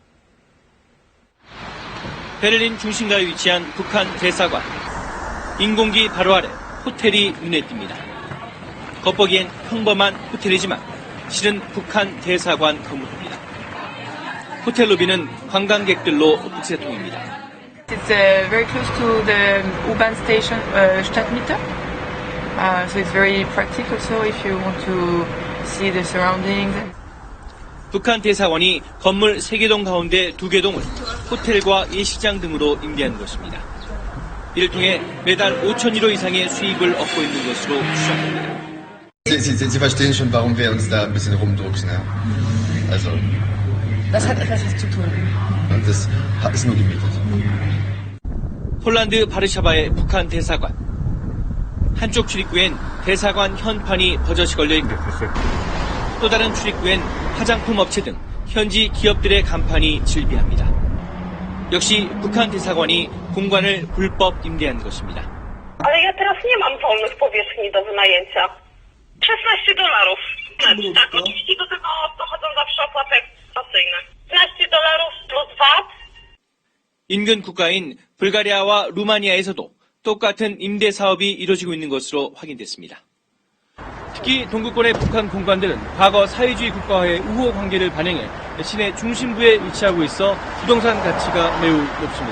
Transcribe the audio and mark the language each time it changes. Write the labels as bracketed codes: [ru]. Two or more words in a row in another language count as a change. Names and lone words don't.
[ko] 베를린 중심가에 위치한 북한 대사관. 인공기 바로 아래 호텔이 눈에 띕니다. 겉보기엔 평범한 호텔이지만 실은 북한 대사관 건물입니다. 호텔 로비는 관광객들로 북새통입니다. [en] It's very close to the U-Bahn station Stadtmitte, so it's very practical. So if you want to see the surroundings. [ko] 북한 대사관이 건물 3개 동 가운데 2개 동을 호텔과 예식장 등으로 임대한 것입니다. 이를 통해 매달 5,000유로 이상의 수입을 얻고 있는 것으로 추정됩니다. [de] Sie verstehen schon, warum wir uns da ein bisschen rumdrucksen, ja? Also. Das hat etwas zu tun. Und das ist nur gemietet. [ko] 폴란드 바르샤바의 북한 대사관. 한쪽 출입구엔 대사관 현판이 버젓이 걸려 있고 또 다른 출입구엔 화장품 업체 등 현지 기업들의 간판이 질비합니다. 역시 북한 대사관이 공간을 불법 임대한 것입니다. [pl] Ale ja teraz nie mam wolnych powierzchni do wynajęcia. $16. Tak, oczywiście do tego dochodzą zawsze opłaty eksploatacyjne. $16 plus VAT. [ko] 인근 국가인 불가리아와 루마니아에서도 똑같은 임대 사업이 이루어지고 있는 것으로 확인됐습니다. 특히 동구권의 북한 공관들은 과거 사회주의 국가와의 우호 관계를 반영해 시내 중심부에 위치하고 있어 부동산 가치가 매우 높습니다.